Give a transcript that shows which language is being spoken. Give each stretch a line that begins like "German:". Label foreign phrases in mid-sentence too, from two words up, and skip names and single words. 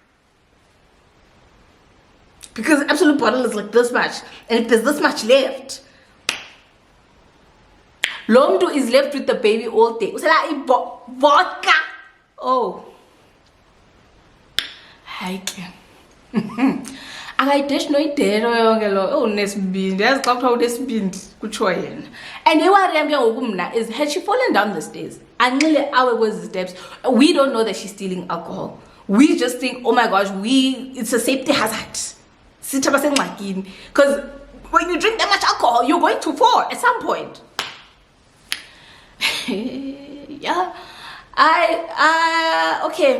English: Because the absolute bottle is like this much. And if there's this much left, Lomdu is left with the baby all day. Vodka. Oh. Haike.
Xhosa: Akayidesh noyidero yonke lo. Oh, nesibindi. Yazi xa kuthiwa unesibindi kutsho yena.
English: And
Xhosa: iwari yam ke ngoku mna
English: is, had she fallen down the stairs?
Xhosa: Anxile awe kwezi steps.
English: We don't know that she's stealing alcohol. We just think, oh my gosh, it's a safety hazard. Because when you drink that much alcohol, you're going to fall at some point. Yeah. Okay.